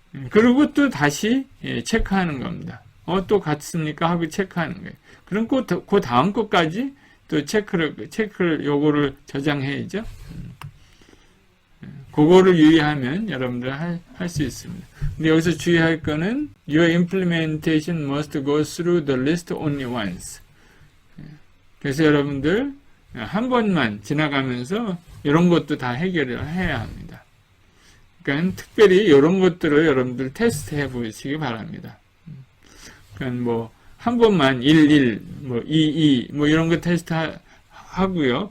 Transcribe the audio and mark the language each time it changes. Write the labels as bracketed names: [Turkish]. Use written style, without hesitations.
[Korean] 그리고 또 다시 체크하는 겁니다. 또 같습니까? 하고 체크하는 거예요. 그럼 그 다음 것까지 또 체크를 요거를 저장해야죠. 그거를 유의하면 여러분들 할 수 있습니다. 근데 여기서 주의할 거는 [English] your implementation must go through the list only once. [Korean] 그래서 여러분들 한 번만 지나가면서 이런 것도 다 해결을 해야 합니다. 그러니까 특별히 이런 것들을 여러분들 테스트해 보시기 바랍니다. 그러니까 뭐 한 번만 1, 뭐 2, 뭐 이런 거 테스트 하고요.